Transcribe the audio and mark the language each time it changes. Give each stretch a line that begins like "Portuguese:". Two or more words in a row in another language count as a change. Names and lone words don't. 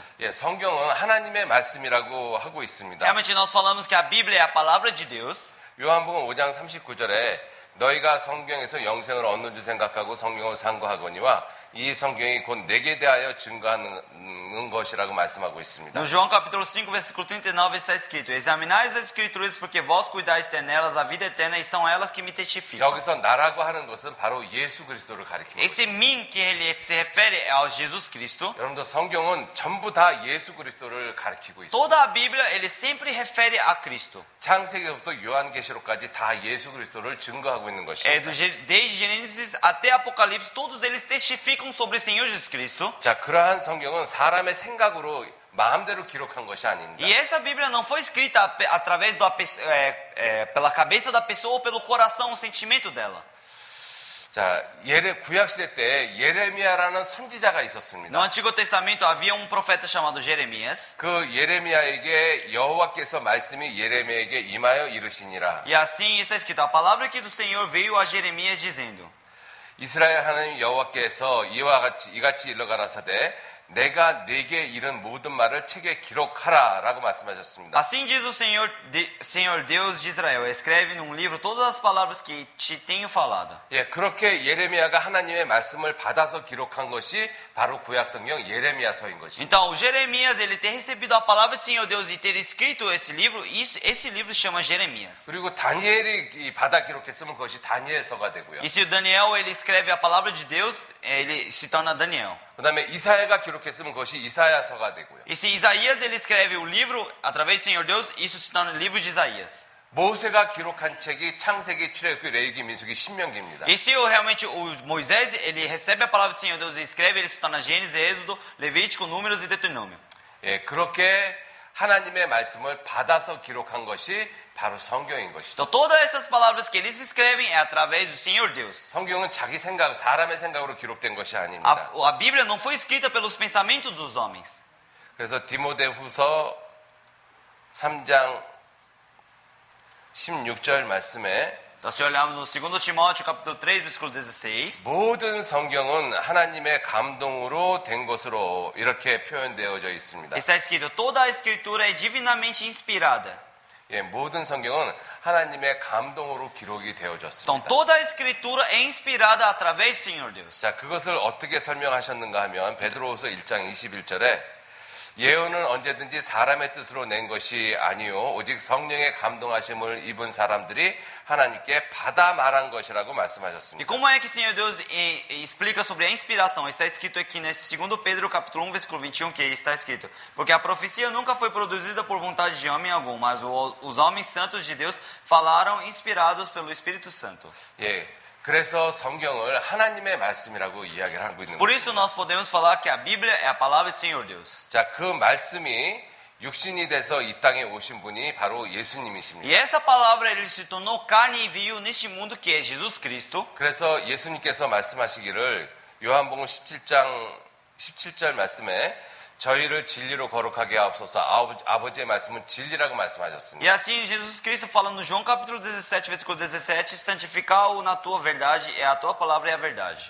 Korean: 예, 성경은 하나님의 말씀이라고 하고 있습니다.
Portuguese: Realmente, nós falamos que a Bíblia é a palavra de Deus.
Korean: 요한복음 5장 39절에 너희가 성경에서 영생을 얻는 줄 생각하고 성경을 상고하거니와 이 성경이 곧 내게 대하여 증거하는 것이라고 말씀하고 있습니다.
Portuguese: No João capítulo 5, versículo 39 está escrito: Examinais as escrituras porque vós cuidais ter nelas a vida eterna e são elas que me testificam.
Korean: 여기서 나라고 하는 것은 바로 예수 그리스도를 가리킵니다.
Portuguese: Esse mim que ele se refere ao Jesus Cristo.
Korean: 여러분들 성경은 전부 다 예수 그리스도를 가리키고 있습니다.
Portuguese: Toda a Bíblia ele sempre refere a Cristo.
Korean: 창세기부터 요한계시록까지 다 예수 그리스도를 증거하고 있는 것입니다.
Portuguese: Desde Gênesis até Apocalipse, todos eles testificam sobre o Senhor Jesus Cristo.
Korean: 자, 그러한 성경은 사람의 생각으로 마음대로 기록한 것이 아닙니다.
Portuguese: E essa Bíblia não foi escrita através pela cabeça da pessoa ou pelo coração, o sentimento dela.
Korean: 자, 구약 시대 때 예레미야라는 선지자가 있었습니다.
Portuguese: No Antigo Testamento havia um profeta chamado Jeremias.
Korean: 그 예레미야에게 여호와께서 말씀이 예레미야에게 임하여 이르시니라.
Portuguese: E assim está escrito: a palavra que do Senhor veio a Jeremias dizendo:
Korean: 이스라엘 하나님 여호와께서 이같이 일러가라사대 내가 네게 이른 모든 말을 책에 기록하라라고 말씀하셨습니다.
Portuguese: Assim diz o Senhor Deus de Israel: escreve num livro todas as palavras que te tenho falado.
Korean: 예, 그렇게 예레미야가 하나님의 말씀을 받아서 기록한 것이 바로 구약성경 예레미야서인 것입니다.
Portuguese: Então, Jeremias, ele ter recebido a palavra do Senhor Deus e ter escrito esse livro se chama Jeremias.
Korean: 그리고 다니엘이 받아 기록했으면 그것이 다니엘서가 되고요.
Portuguese: E se o Daniel ele escreve a palavra de Deus, ele se torna Daniel.
Korean: 그다음에 이사야가 기록했으면 그것이 이사야서가 되고요.
Portuguese: E se Isaías ele escreve o livro através do Senhor Deus, isso se torna o livro de Isaías.
Korean: 모세가 기록한 책이 창세기, 출애굽기, 레위기, 민수기, 신명기입니다.
Portuguese: E se realmente o Moisés ele recebe a palavra do Senhor Deus e escreve, ele se torna Gênesis, Êxodo, Levítico, Números e Deuteronômio.
Korean: 예, 그렇게 하나님의 말씀을 받아서 기록한 것이 바로 성경인 것이죠.
Portuguese: Então todas essas palavras que eles escrevem é através do Senhor Deus.
Korean: 성경은 자기 생각, 사람의 생각으로 기록된 것이 아닙니다.
Portuguese: A Bíblia não foi escrita pelos pensamentos dos homens.
Korean: 그래서 디모데후서 3장 16절 말씀에
Portuguese: Então se olharmos no 2 Timóteo capítulo 3, versículo 16,
Korean: 모든 성경은 하나님의 감동으로 된 것으로 이렇게 표현되어져 있습니다.
Portuguese: está escrito: toda a escritura é divinamente inspirada.
Korean: 예, 모든 성경은 하나님의 감동으로 기록이
Portuguese: Então
Korean: 되어졌습니다.
Portuguese: toda a escritura é inspirada através do Senhor Deus.
Korean: 자, 그것을 어떻게 설명하셨는가 하면 베드로후서 1장 21절에 예언은 언제든지 사람의 뜻으로 낸 것이 아니요 오직 성령의 감동하심을 입은 사람들이 하나님께 받아 말한 것이라고
Portuguese: E
Korean: 말씀하셨습니다.
Portuguese: como é que o Senhor Deus explica sobre a inspiração? Está escrito aqui nesse 2 Pedro capítulo 1, versículo 21, que está escrito: porque a profecia nunca foi produzida por vontade de homem algum, mas os homens santos de Deus falaram inspirados pelo Espírito Santo.
Korean: 예, 그래서 성경을 하나님의 말씀이라고 이야기를 하고 있는
Portuguese: Por
Korean: 거죠.
Portuguese: isso nós podemos falar que a Bíblia é a palavra do Senhor Deus.
Korean: 자, 그 말씀이 육신이 돼서 이 땅에 오신 분이 바로 예수님이십니다.
Portuguese: E essa palavra ele se tornou carne e veio neste mundo que é Jesus Cristo.
Korean: 그래서 예수님께서 말씀하시기를 요한복음 17장 17절 말씀에 저희를 진리로 거룩하게 하옵소서. 아버지의 말씀은 진리라고 말씀하셨습니다.
Portuguese: E assim, Jesus Cristo fala no João capítulo 17, versículo 17, santificar-o na tua verdade, a tua palavra é a verdade.